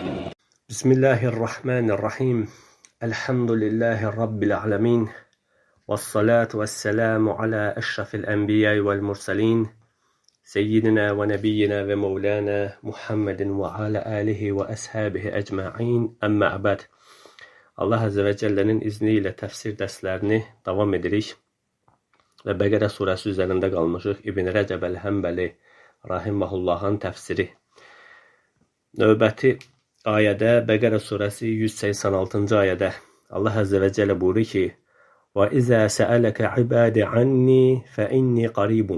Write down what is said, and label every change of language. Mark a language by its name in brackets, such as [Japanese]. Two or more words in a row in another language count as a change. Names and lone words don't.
[Arabic] بسم الله الرحمن الرحيم الحمد لله رب العالمين والصلاة والسلام على أشرف الأنبياء والمرسلين سيدنا ونبينا ومولانا محمد وعلى آله وأصحابه أجمعين أما بعد. [Azerbaijani] Allah [Arabic] عز وجل'nin [Azerbaijani] izniyle tefsir derslerini devam edirik ve Bəqərə surəsi üzərində qalmışıq. İbn Rəcəb el-Həmbəli rahimehullahın təfsiri. Növbəti ayədə, Bəqərə surəsi 186-cı ayədə Allah [Arabic] عز وجل [Azerbaijani] buyurur ki: [Arabic] "وإذا سألك عبادي عني فإني قريب."